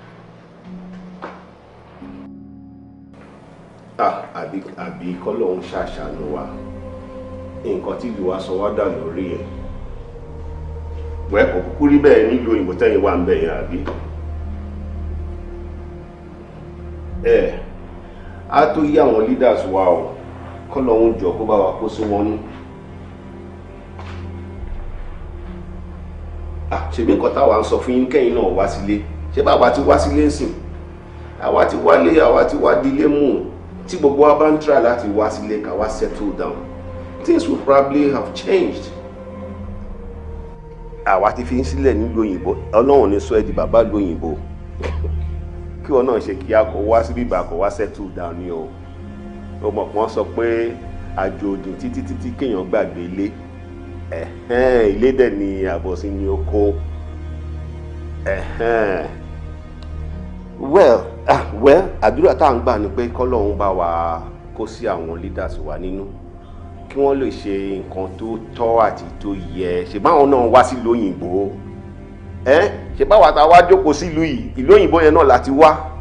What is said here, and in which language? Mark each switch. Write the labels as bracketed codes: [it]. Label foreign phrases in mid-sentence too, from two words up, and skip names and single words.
[yo] àbí kọ́lọ̀ ń ṣàṣàánú wa nǹkan tí ìlú wa sọ wá dà lórí ẹ̀ wẹ́ kò kúkú rí bẹ́ẹ̀ nílùú òyìnbó tẹ́yìn wà ń bẹ̀ yẹn àbí á tó yí àwọn leaders wa o kọ́lọ̀ ń jọ kó bá wa kó sí wọn ní. ṣèbí nǹkan táwa ń sọ fún yín kẹ́yìn náà wá sílé ṣé bàbá ti wá sílé ńsìn àwa ti wálé àwa ti wá dílé mú tí gbogbo wa bá ń try láti wá sílé ká wá [en] settle down things will probably have changed. [yo] àwa ti fi ń sílẹ̀ nílùú òyìnbó ọlọ́run ní sọ ẹ́ di bàbá ìlú òyìnbó kí wọn náà ṣe kí a kó wá sí bíbá kó wá [en] settle down [yo] ni o mọ̀ pọ́n sọ pé àjò òdùn títí kéèyàn gbàgbé ilé ilé dẹ̀ ni àbọ̀sí ni ó kó well àdúrà tá à ń gbà ni pé kọ́lọ́hún bá wa kó sí àwọn leaders wa nínú kí wọ́n lè ṣe nǹkan tó tọ́ àti tó yẹ ṣe báwọn náà wá sí ìlú òyìnbó ṣe báwa ta wá jókòó sí ìlú yìí ìlú òyìnbó yẹn náà láti wá